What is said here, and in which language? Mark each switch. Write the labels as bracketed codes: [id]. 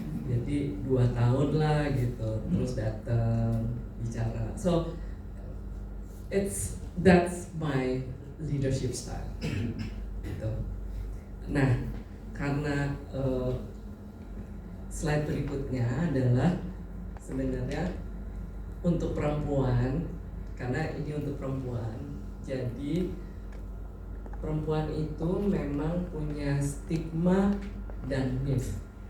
[id] Jadi 2 tahun lah gitu, terus datang bicara. [en] So that's my leadership style. [id] Gitu. Nah, karena slide berikutnya adalah sebenarnya untuk perempuan, karena ini untuk perempuan. Jadi perempuan itu memang punya stigma dan myth.